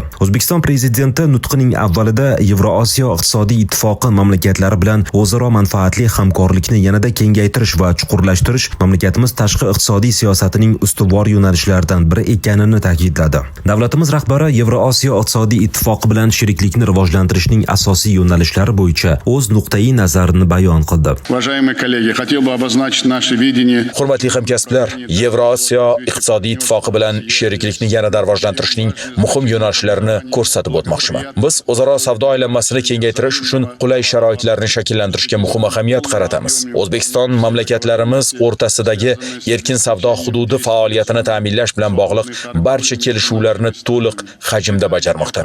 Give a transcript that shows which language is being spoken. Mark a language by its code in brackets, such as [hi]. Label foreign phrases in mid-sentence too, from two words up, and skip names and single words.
[uz] O'zbekiston prezidenti nutqining avvalida Yevrosiyo iqtisodiy ittifoqi mamlakatlari bilan o'zaro manfaatli hamkorlikni yanada kengaytirish va chuqurlashtirish mamlakatimiz tashqi iqtisodiy siyosatining ustuvor yo'nalishlaridan biri ekanini ta'kidladi. Davlatimiz rahbari Yevrosiyo iqtisodiy ittifoqi bilan sheriklikni rivojlantirishning asosiy yo'nalishlari bo'yicha o'z nuqtai nazarini bayon qildi. [ru] Уважаемые коллеги, хотел бы обозначить наше видение. [uz] Hurmatli hamkasblar, Yevrosiyo iqtisodiy ittifoqi bilan sheriklikni yanada rivojlantirishning muhim yo'nalishlarini ko'rsatib o'tmoqchiman. Biz o'zaro savdo aylanmasini kengaytirish uchun qulay sharoitlarni shakllantirishga muhim ahamiyat qaratamiz. O'zbekiston mamlakatlarimiz o'rtasidagi erkin savdo hududi faoliyatini ta'minlash bilan bog'liq barcha kelishuvlarni to'liq hajmda bajarmoqda.